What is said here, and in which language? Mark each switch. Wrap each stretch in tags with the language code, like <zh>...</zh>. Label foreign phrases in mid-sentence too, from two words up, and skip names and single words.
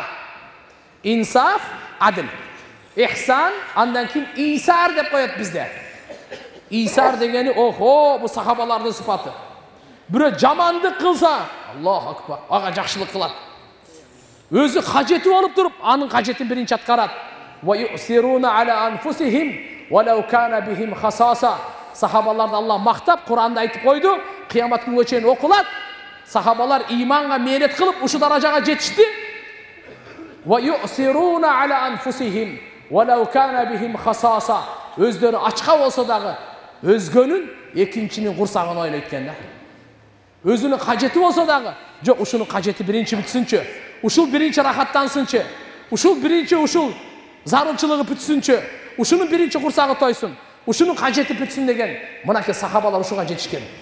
<ky>Инсаф, адил. Ихсан, андан кийин исар деп коет бизде. Исар дегени, охо, бу сахабалардын сыпаты. Бирөө жамандык кылса,</ky> <ar>الله أكبر,</ar> <ky>ага жакшылык кылат. Өзү кажети болуп туруп, анын кажетин биринчи аткарат.</ky> <ar>ويؤثرون على أنفسهم ولو كان بهم خصاصة.</ar> <ky>Сахабаларды Алла мактап, Кур'анда айтып койду, кыямат күнгө чейин окулат. Сахабалар иманга мээрет кылып, ушу даражага жетишти.</ky> <ar>ويؤثرون على أنفسهم ولو كان بهم خصاصة.</ar> <ky>Өздөрү ачка болсо дагы өзгөнүн экинчинин курсагын ойлойт экен да. Өзүнүн кажети болсо дагы, жок ушунун кажети биринчи бүтсүнчү. Ушул биринчи рахаттансынчы. Ушул биринчи зарылчылыгы бүтсүнчү. Ушунун биринчи курсагы тойсун. Ушунун кажети бүтсүн деген мынакей сахабалар ушуга жетишкен.</ky>